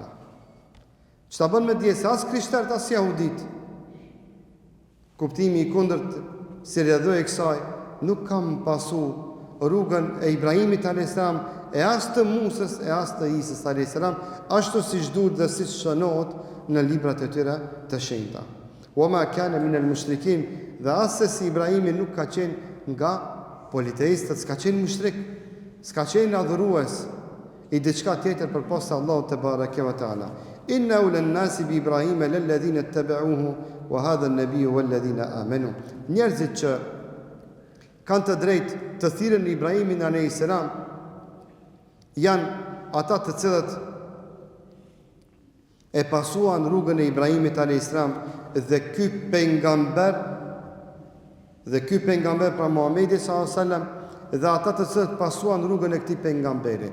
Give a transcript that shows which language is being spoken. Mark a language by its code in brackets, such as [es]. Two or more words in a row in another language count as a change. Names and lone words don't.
[sq] Çta bën me dije se as krishterët as jahudit, kuptimi i kundërt si rrjedhoi e kësaj nuk kam pasu rrugën e Ibrahimit [ar] عليه السلام [sq] e as të Musës e as të Isës [ar] عليه السلام, [sq] ashtu siç duhet dhe siç shënohet në librat e tyre të shenjta. [ar] وما كان من المشركين, [sq] dhe as se si Ibrahimi nuk ka qenë nga politeistët s'ka qenë mushrik, s'ka qenë adhurues i diçka tjetër përpas Allahut [ar] تبارك وتعالى. إن أولى الناس بإبراهيم للذين اتبعوه وهذا النبي والذين آمنوا. [sq] Njerëzit që kanë të drejtë të thirrën në Ibrahimin [ar] عليه السلام [sq] janë ata të cilët e pasuan rrugën e Ibrahimit alayhis salam dhe ky pejgamber pra Muhamedi [ar] صلى الله عليه وسلم [sq] dhe ata të cilët pasuan rrugën e këtij pejgamberi.